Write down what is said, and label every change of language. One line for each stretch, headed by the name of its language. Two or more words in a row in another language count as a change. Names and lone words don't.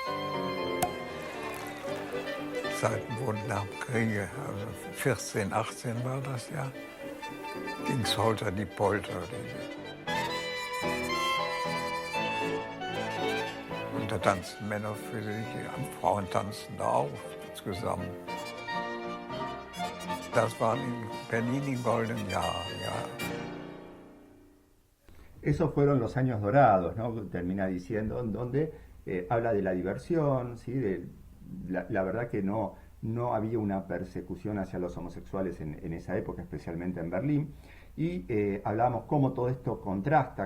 German: Seit dem nach dem Kriege, also 14, 18 war das ja, ging es holter die Polter. Und da tanzten Männer für sich, Frauen tanzten da auch zusammen. Das waren in Berlin die goldenen Jahre, ja.
Spanish: Esos fueron los años dorados, ¿no? Termina diciendo, en donde habla de la diversión, ¿sí? La verdad que no había una persecución hacia los homosexuales en esa época, especialmente en Berlín, y hablábamos cómo todo esto contrasta